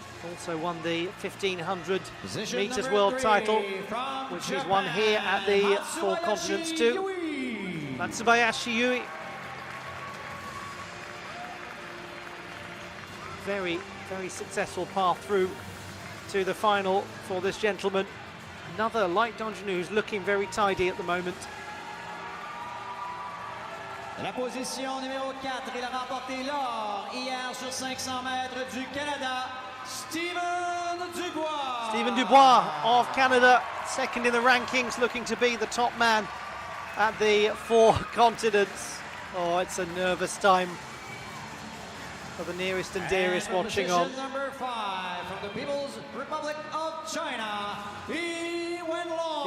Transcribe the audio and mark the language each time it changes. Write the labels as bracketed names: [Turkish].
[English] Also won the 1,500 metres world title, which he's won here at the Four Continents too. Matsubayashi Yui. Very, very successful path through to the final for this gentleman. Another, like Dangenou, who's looking very tidy at the moment. [French] La position numéro 4, il a remporté l'or hier sur 500 mètres du Canada, Stephen Dubois. [English] Stephen Dubois of Canada, second in the rankings, looking to be the top man at the four continents. Oh, it's a nervous time for the nearest and dearest watching on. Number 5 from the People's Republic of China, Li Wenlong.